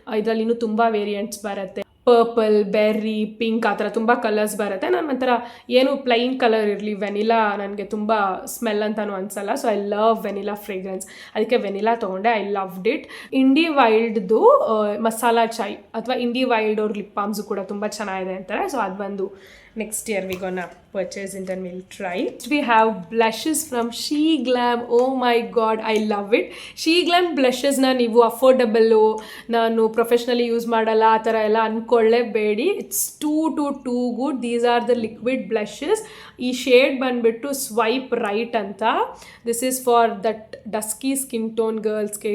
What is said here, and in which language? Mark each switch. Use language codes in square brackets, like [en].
[kn] ಇದರಲ್ಲಿ ಇನ್ನೂ ತುಂಬ ವೇರಿಯಂಟ್ಸ್ ಬರುತ್ತೆ. ಪರ್ಪಲ್, ಬೆರ್ರಿ, ಪಿಂಕ್ ಆ ಥರ ತುಂಬ ಕಲರ್ಸ್ ಬರುತ್ತೆ. ನಾನು ಒಂಥರ ಏನು ಪ್ಲೈನ್ ಕಲರ್ ಇರಲಿ, ವೆನಿಲಾ ನನಗೆ ತುಂಬ ಸ್ಮೆಲ್ ಅಂತಲೂ ಅನಿಸಲ್ಲ. [en] So I love vanilla fragrance. [kn] ಅದಕ್ಕೆ ವೆನಿಲಾ ತೊಗೊಂಡೆ. [en] I loved it. [kn] ಇಂಡಿ ವೈಲ್ಡ್ದು ಮಸಾಲಾ ಚಾಯ್ ಅಥವಾ ಇಂಡಿ ವೈಲ್ಡ್ ಅವ್ರ ಲಿಪ್ ಬಾಮ್ಸು ಕೂಡ ತುಂಬ ಚೆನ್ನಾಗಿದೆ ಅಂತಾರೆ. [en] so [kn] ಅದು ಬಂದು [en] next year we're gonna purchase it and we'll try. We have blushes from She Glam. Oh my god, I love it. [kn] She Glam blushes na ನೀವು affordable, ನಾನು ಪ್ರೊಫೆಷ್ನಲಿ ಯೂಸ್ ಮಾಡಲ್ಲ ಆ ಥರ ಎಲ್ಲ ಅಂದ್ಕೊಳ್ಳೇಬೇಡಿ. [en] It's too good. These are the liquid blushes. [kn] ಈ shade ಬಂದುಬಿಟ್ಟು [en] Swipe right ಅಂತ. This is for that dusky skin tone ಗರ್ಲ್ಸ್ಗೆ.